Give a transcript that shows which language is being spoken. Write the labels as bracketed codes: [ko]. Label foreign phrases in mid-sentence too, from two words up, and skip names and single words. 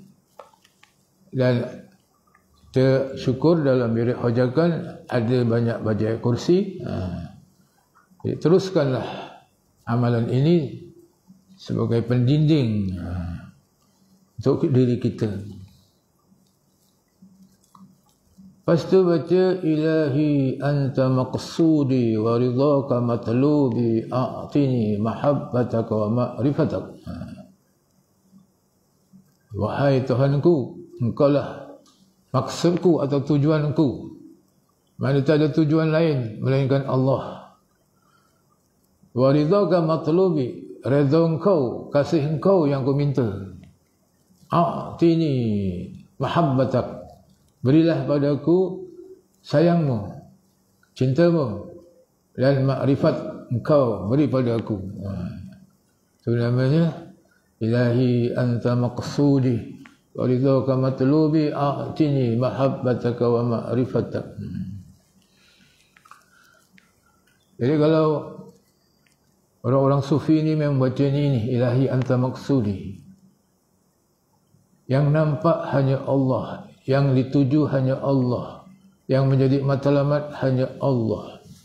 [ms] Dan kita syukur dalam wirid hojakan ada banyak baca ayat kursi. Jadi teruskanlah amalan ini sebagai pendinding untuk diri kita. [ar] Lepas tu baca إلهي أنت مقصودي ورضاك مطلوبي أعطني محبتك ومعرفتك. [ms] Wahai Tuhanku, engkaulah maksudku atau tujuanku. Mana tak ada tujuan lain melainkan Allah. [ar] ورضاك مطلوبي, [ms] redha engkau, kasih engkau yang aku minta. [ar] أعطني محبتك, [ms] berilah padaku sayangmu, cintamu, dan makrifat engkau beri pada aku. [ar] Itu namanya إلهي أنت مقصودي ورضاك مطلوبي أعطني محبتك ومعرفتك. [ms] Jadi kalau orang-orang sufi ni memang baca ni [ar] إلهي أنت مقصودي, [ms] yang nampak hanya Allah, yang dituju hanya Allah, yang menjadi matlamat hanya Allah.